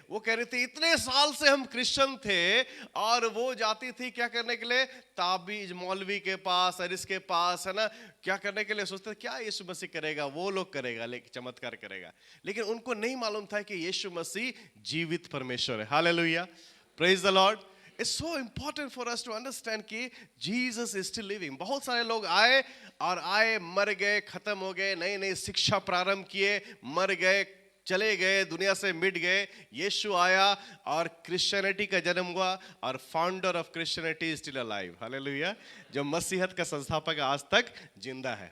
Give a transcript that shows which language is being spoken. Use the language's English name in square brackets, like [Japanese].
[Hindi] वो कह रही थी इतने साल से हम क्रिश्चियन थे, और वो जाती थी क्या करने के लिए? ताबीज मौलवी के पास और इसके पास, है ना, क्या करने के लिए? सोचते थे क्या यीशु मसीह करेगा, वो लोग करेगा, लेकिन चमत्कार करेगा। लेकिन उनको नहीं मालूम था कि यीशु मसीह जीवित परमेश्वर है। [English] Hallelujah, praise the lord. It's so important for us to understand [Hindi] कि [English] Jesus is still living। [Hindi] बहुत सारे लोग आए और आए, मर गए, खत्म हो गए, नई नई शिक्षा प्रारंभ किए, मर गए, चले गए, दुनिया से मिट गए। यीशु आया और क्रिश्चियनिटी का जन्म हुआ, और [English] Founder of Christianity is still alive. [Hindi] Hallelujah, जो मसीहत का संस्थापक आज तक जिंदा है।